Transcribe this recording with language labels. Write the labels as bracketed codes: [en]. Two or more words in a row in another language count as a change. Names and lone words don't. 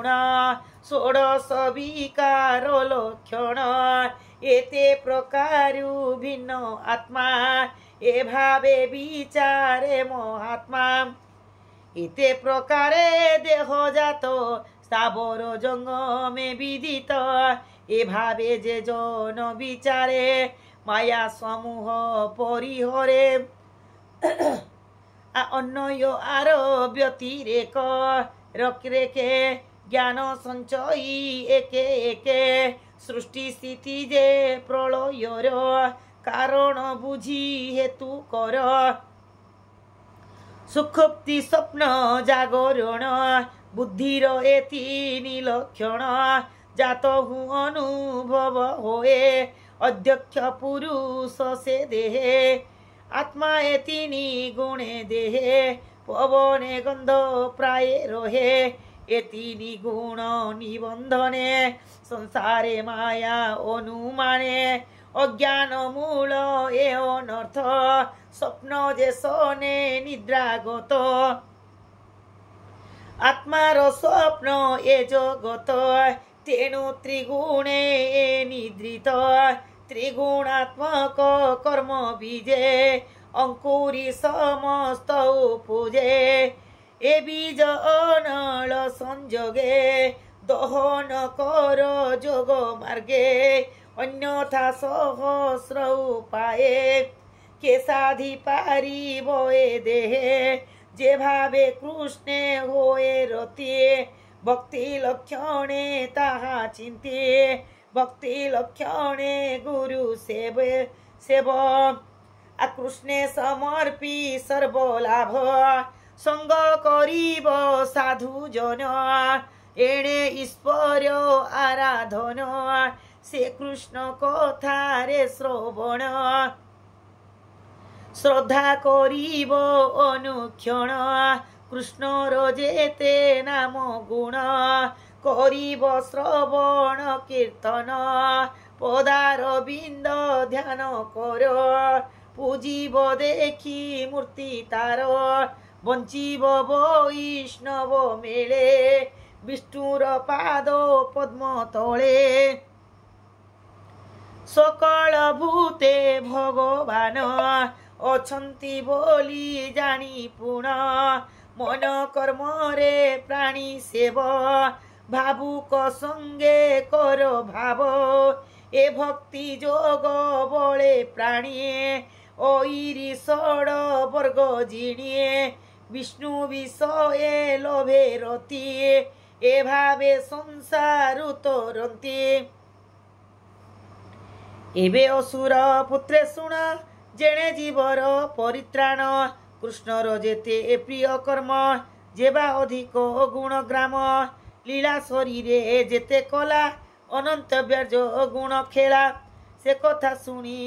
[or] ଷୋଡଶ ବିକାର ଲକ୍ଷଣ ଏତେ ପ୍ରକାରୁ ଭିନ୍ନ ଆତ୍ମା ଏ ଭାବେ ବିଚାରେ ମହାତ୍ମା ଏତେ ପ୍ରକାରେ ଦେହ ଜାତ ସ୍ଥାବର ଜଙ୍ଗମେ ବିଦିତ ଏ ଭାବେ ଯେ ଜନ ବିଚାରେ ମାୟା ସମୂହ ପରିହରେ ଅନ୍ୟ ଆର ବ୍ୟତିରେକ ରଖରେଖେ ଜ୍ଞାନ ସଞ୍ଚୟୀ ଏକେ ଏକେ ସୃଷ୍ଟି ସ୍ଥିତି ଯେ ପ୍ରଳୟର କାରଣ ବୁଝି ହେତୁ କର ସୁଖୁପ୍ତି ସ୍ୱପ୍ନ ଜାଗରଣ ବୁଦ୍ଧିର ଏ ତିନି ଲକ୍ଷଣ ଜାତ ହୁଁ ଅନୁଭବ ହୋଏ ଅଧ୍ୟକ୍ଷ ପୁରୁଷ ସେ ଦେହେ ଆତ୍ମା ଏ ତିନି ଗୁଣେ ଦେହେ ପବନେ ଗନ୍ଧ ପ୍ରାୟ ରହେ ଏ ତିନି ଗୁଣ ନିବନ୍ଧନେ ସଂସାରେ ମାୟା ଅନୁମାନେ ଅଜ୍ଞାନ ମୂଳ ଏ ଅନର୍ଥ ସ୍ୱପ୍ନ ଯେ ସନେ ନିଦ୍ରାଗତ ଆତ୍ମାର ସ୍ୱପ୍ନ ଏ ଜଗତ ତେଣୁ ତ୍ରିଗୁଣେ ଏ ନିଦ୍ରିତ ତ୍ରିଗୁଣାତ୍ମକ କର୍ମ ବୀଜେ ଅଙ୍କୁରୀ ସମସ୍ତ ପୂଜେ ଏ ବୀଜ ଅନଳ ସଂଯୋଗେ ଦହନ କର ଯୋଗ ମାର୍ଗେ ଅନ୍ୟଥା ସହସ୍ର ଉପାୟେ କେ ସାଧି ପାରିବ ଏ ଦେହେ ଯେ ଭାବେ କୃଷ୍ଣେ ହୋଏ ରତିୟେ ଭକ୍ତି ଲକ୍ଷଣେ ତାହା ଚିନ୍ତେ ଭକ୍ତି ଲକ୍ଷଣେ ଗୁରୁ ସେବ ଆ କୃଷ୍ଣେ ସମର୍ପି ସର୍ବଲାଭ ସଙ୍ଗ କରିବ ସାଧୁ ଜନ ଏଣେ ଈଶ୍ୱର ଆରାଧନ ସେ କୃଷ୍ଣ କଥାରେ ଶ୍ରବଣ ଶ୍ରଦ୍ଧା କରିବ ଅନୁକ୍ଷଣ କୃଷ୍ଣର ଯେତେ ନାମ ଗୁଣ କରିବ ଶ୍ରବଣ କୀର୍ତ୍ତନ ପଦାର ବିନ୍ଦ ଧ୍ୟାନ କର ପୂଜିବ ଦେଖି ମୂର୍ତ୍ତି ତାର ବଞ୍ଚିବ ବୈଷ୍ଣବ ମେଳେ ବିଷ୍ଣୁର ପାଦ ପଦ୍ମ ତଳେ ସକଳ ଭୂତେ ଭଗବାନ ଅଛନ୍ତି ବୋଲି ଜାଣି ପୁଣ ମନ କର୍ମ ରେ ପ୍ରାଣୀ ସେବ ଭାବୁକ ସଙ୍ଗେ କର ଭାବ ଏ ଭକ୍ତି ଯୋଗ ବଳେ ପ୍ରାଣୀ ଓଇରି ଷଡ ବର୍ଗ ଜିଣିଏ ବିଷ୍ଣୁ ବିଷୟେ ଲୋଭେ ରତି ଏ ଭାବେ ସଂସାର ତରନ୍ତି ଏବେ ଅସୁର ପୁତ୍ରେ ଶୁଣ ଯେଣେ ଜୀବର ପରିତ୍ରାଣ କୃଷ୍ଣର ଯେତେ ପ୍ରିୟ କର୍ମ ଯେବା ଅଧିକ ଗୁଣଗ୍ରାମ ଲୀଳା ଶରୀରେ ଯେତେ କଳା ଅନନ୍ତ ବ୍ୟାଜ ଗୁଣ ଖେଳା ସେ କଥା ଶୁଣି